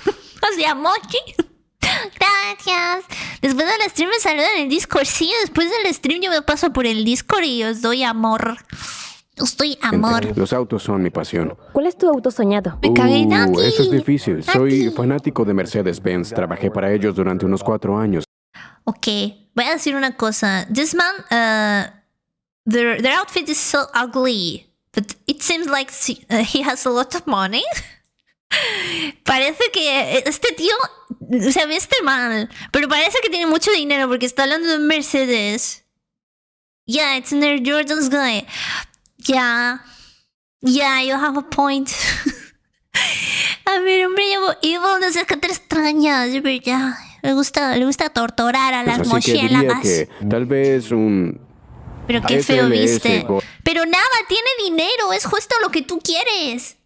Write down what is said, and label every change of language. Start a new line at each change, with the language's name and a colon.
Spanish: O sea, Mochi. Gracias. Después del stream me saludan en el Discord. Sí, después del stream yo me paso por el Discord y os doy amor. Os doy amor. Los autos son mi pasión. ¿Cuál es tu auto soñado? Me cagué en Nati. Eso es difícil. Soy fanático de Mercedes-Benz. Trabajé para ellos durante unos 4 años. Ok, voy a decir una cosa.
English: This man, their outfit is so ugly, but it seems like he has a lot of money.
Spanish: Parece que este tío se viste mal, pero parece que tiene mucho dinero porque está hablando de Mercedes.
English: Yeah, it's an Air Jordan's guy. Yeah, you have a point.
Spanish: A ver, hombre, Evil, no sé qué te extrañas, de verdad. Le gusta torturar a las mochilas. Que tal vez un... Pero qué feo viste. Pero nada, tiene dinero, es justo lo que tú quieres.